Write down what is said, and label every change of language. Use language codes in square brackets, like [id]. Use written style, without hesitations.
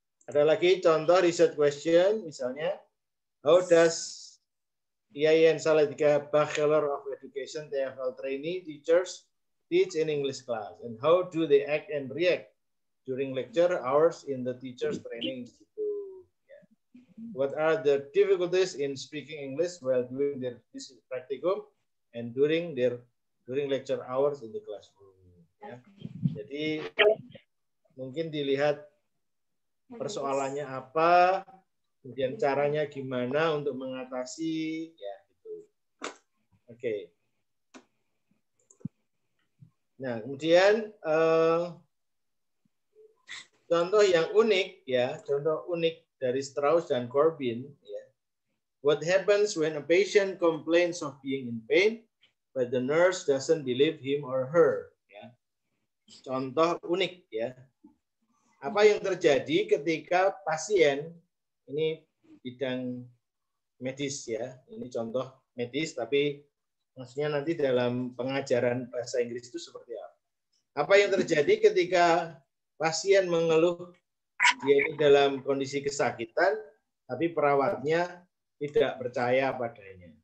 [id] Ada lagi contoh research question, misalnya, [en] how does IAIN Salatiga Bachelor of Education TFL trainee teachers teach in English class, and how do they act and react during lecture hours in the teachers training institute? Yeah. What are the difficulties in speaking English while doing their practicum and during lecture hours in the classroom? [id] Ya. Jadi mungkin dilihat persoalannya apa, kemudian caranya gimana untuk mengatasi, ya gitu. Oke. Nah, kemudian contoh yang unik, ya, contoh unik dari Strauss dan Corbin, ya. [en] What happens when a patient complains of being in pain, but the nurse doesn't believe him or her? [id] Ya. Contoh unik, ya. Apa yang terjadi ketika pasien, ini bidang medis, ya, ini contoh medis, tapi maksudnya nanti dalam pengajaran bahasa Inggris itu seperti apa? Apa yang terjadi ketika pasien mengeluh dia ini dalam kondisi kesakitan, tapi perawatnya tidak percaya padanya.